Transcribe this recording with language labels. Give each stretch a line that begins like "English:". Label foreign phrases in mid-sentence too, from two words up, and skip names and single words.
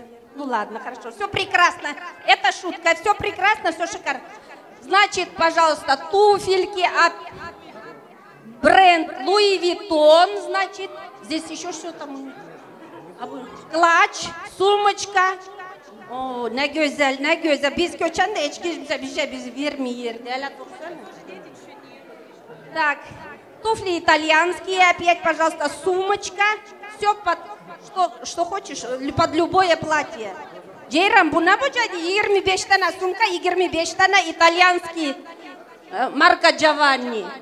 Russian: Ну ладно, хорошо, все прекрасно. Это шутка, все прекрасно, все шикарно. Значит, пожалуйста, туфельки от бренд Louis Vuitton, значит, здесь еще что там? Клатч, сумочка. О,
Turkish: ne güzel, ne güzel. Biz köçende içki bize bizi vermiyor.
Russian: Так, туфли итальянские, опять, пожалуйста, сумочка. Все под, что хочешь, под любое платье. Джейрам, буна будет 25 тана сумка, 25 тана итальянский, марка Giovanni.